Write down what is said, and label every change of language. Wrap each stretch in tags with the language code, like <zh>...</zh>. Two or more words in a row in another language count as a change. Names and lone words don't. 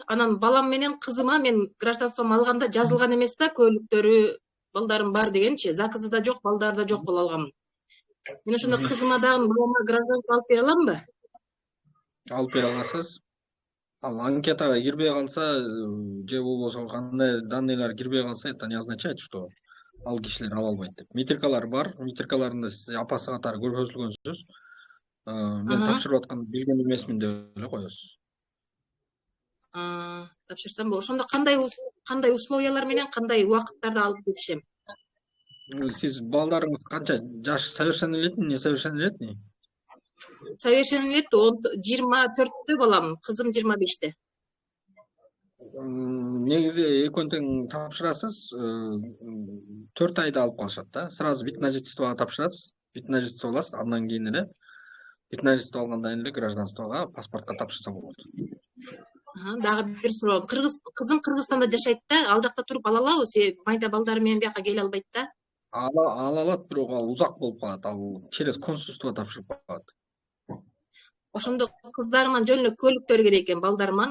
<ky>Анан балам менен кызыма мен гражданством алганда жазылган эмес да, көлүктөрү, балдарым бар дегенчи. Заказы да жок, балдары да жок болуп алгам. Мен ошондо кызыма дагы балама гражданство алып бере аламбы? Алып бере аласыз. Ал анкетага кирбей калса, же болбосо кандай данныйлар кирбей калса,</ky> <ru>это не означает, что</ru> <ky>ал кишилер ала албайт деп. Метрикалар бар, метрикаларында сиз апасы катары көрсөтүлгөнсүз. Мен тапшырып аткан билген эмесмин деп эле коесуз. Тапшырсам болот. Ошондо кандай условиялар менен, кандай убакыттарда алып кетишем? Сиз балдарыңыз канча жаш,</ky> <ru>совершеннолетний, несовершеннолетний?</ru> <ky>Совершеннолетний 24-тө балам, кызым 25-те. Негизи экөөнү тең тапшырасыз, 4 айда алып калышат да.</ky> <ru>Сразу вид на жительствого</ru> <ky>тапшырасыз,</ky> <ru>вид на жительство</ru> <ky>аласыз, андан кийин эле</ky> <ru>вид на жительство</ru> <ky>алгандан эле гражданствого, паспортко тапшырса болот. Дагы бир суроо. Кызым Кыргызстанда жашайт да, ал жакта туруп ала алабы? Себеби майда балдары менен бияка келе албайт да. Ала алат, бирок ал узак болуп калат. Ал</ky> <ru>через консульство</ru> <ky>тапшырып калат. Ошондо кыздарыма жөн эле көлүктөр керек экен, балдарыма.</ky>